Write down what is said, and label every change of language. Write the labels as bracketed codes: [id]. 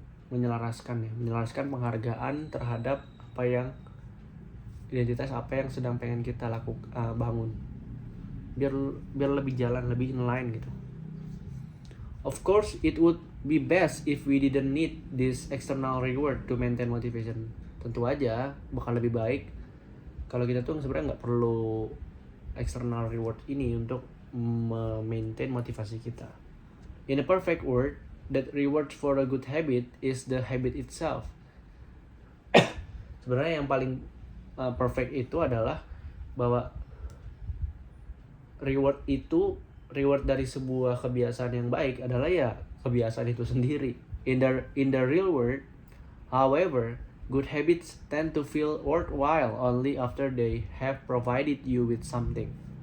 [id] Menyelaraskan penghargaan terhadap identitas apa yang sedang pengen kita bangun, biar lebih jalan, lebih inline gitu. [en] Of course, it would be best if we didn't need this external reward to maintain motivation. [id] Tentu aja bakal lebih baik kalau kita tuh sebenarnya nggak perlu external reward ini untuk maintain motivasi kita. [en] In a perfect world, that reward for a good habit is the habit itself. [id] Sebenarnya yang paling perfect itu adalah bahwa reward dari sebuah kebiasaan yang baik adalah ya kebiasaan itu sendiri. [en] In the real world, however, good habits tend to feel worthwhile only after they have provided you with something.